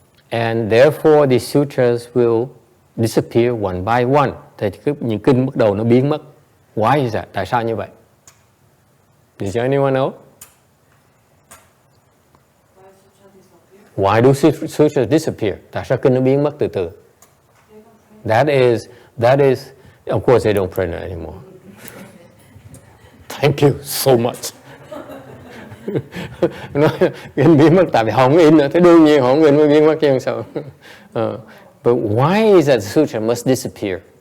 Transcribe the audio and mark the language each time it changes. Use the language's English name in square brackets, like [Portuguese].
[English] And therefore the sutras will disappear one by one. [Vietnamese] Thì những kinh bắt đầu nó biến mất. [English] Why is that? [Vietnamese] Tại sao như vậy? [English] Does anyone know? Why do sutras disappear? [Vietnamese] Tại sao kinh nó biến mất từ từ? [English] That is, of course they don't print it anymore. Thank you so much. [Vietnamese] Kinh biến mất tại vì không in nữa, thế đương nhiên không in mới biến mất chứ sao? [English] But why is that sutra must disappear?